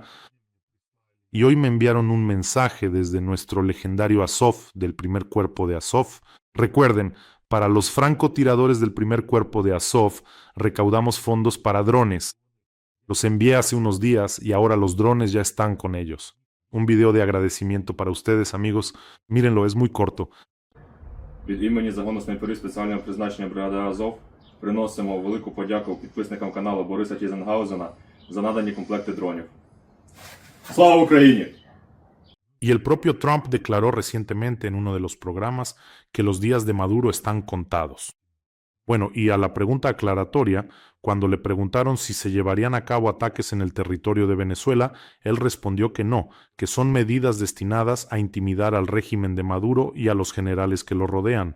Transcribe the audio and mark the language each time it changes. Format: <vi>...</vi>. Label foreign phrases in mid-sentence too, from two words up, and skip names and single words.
<es>Y hoy me enviaron un mensaje desde nuestro legendario Azov, del primer cuerpo de Azov. Recuerden, para los francotiradores del primer cuerpo de Azov, recaudamos fondos para drones. Los envié hace unos días y ahora los drones ya están con ellos. Un video de agradecimiento para ustedes, amigos. Mírenlo, es muy corto.</es> <uk>Від імені загону снайперів спеціального призначення бригади Азов приносимо велику подяку підписникам каналу Бориса Тізенгаузена за надані комплекти дронів. Слава Україні!</uk> <es>Y el propio Trump declaró recientemente en uno de los programas que los días de Maduro están contados. Bueno, y a la pregunta aclaratoria, cuando le preguntaron si se llevarían a cabo ataques en el territorio de Venezuela, él respondió que no, que son medidas destinadas a intimidar al régimen de Maduro y a los generales que lo rodean.</es>